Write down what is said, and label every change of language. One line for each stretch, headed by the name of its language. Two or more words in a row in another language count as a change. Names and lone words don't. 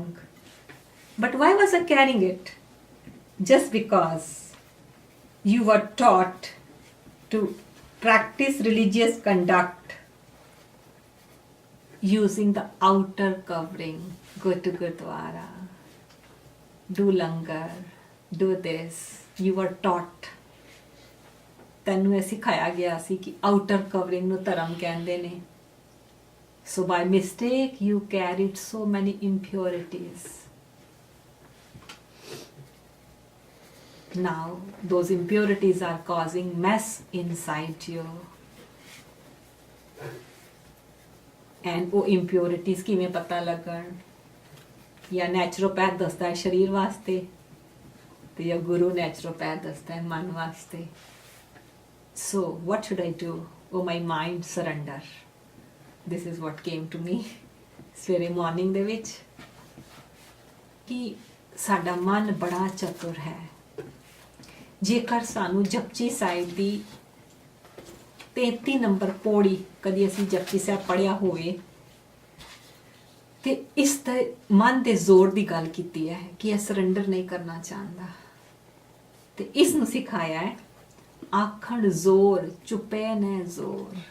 English: But why was I carrying it? Just because you were taught to practice religious conduct using the outer covering. Go to Gurdwara, do langar, do this. You were taught.
Punjabi: ਤੈਨੂੰ ਇਹ ਸਿਖਾਇਆ ਗਿਆ ਸੀ ਕਿ
English: outer covering
Punjabi: ਨੂੰ ਧਰਮ ਕਹਿੰਦੇ ਨੇ।
English: so by mistake you carried so many impurities. Now those impurities are causing mess inside you.
Punjabi: And ਉਹ impurities ਕਿਵੇਂ ਪਤਾ ਲੱਗਣ? ਜਾਂ ਨੈਚੁਰੋਪੈਥ ਦੱਸਦਾ ਹੈ ਸਰੀਰ ਵਾਸਤੇ, ਤੇ ਜਾਂ ਗੁਰੂ ਨੈਚੁਰੋਪੈਥ ਦੱਸਦਾ ਹੈ ਮਨ ਵਾਸਤੇ।
English: So what should I do? Oh my mind, surrender. This is what came to me
Punjabi: ਸਵੇਰੇ ਮਾਰਨਿੰਗ ਦੇ ਵਿੱਚ, ਕਿ ਸਾਡਾ ਮਨ ਬੜਾ ਚਤੁਰ ਹੈ। ਜੇਕਰ ਸਾਨੂੰ ਜਪਜੀ ਸਾਹਿਬ ਦੀ 33 ਨੰਬਰ ਪੌੜੀ ਕਦੀ ਅਸੀਂ ਜਪਜੀ ਸਾਹਿਬ ਪੜ੍ਹਿਆ ਹੋਵੇ, ਤੇ ਇਸ ਤੇ ਮਨ ਦੇ ਜ਼ੋਰ ਦੀ ਗੱਲ ਕੀਤੀ ਹੈ ਕਿ ਇਹ ਸਰੈਂਡਰ ਨਹੀਂ ਕਰਨਾ ਚਾਹੁੰਦਾ, ਤੇ ਇਸ ਨੂੰ ਸਿਖਾਇਆ ਹੈ ਆਖਣ ਜ਼ੋਰ, ਚੁੱਪੇ ਨੇ ਜ਼ੋਰ।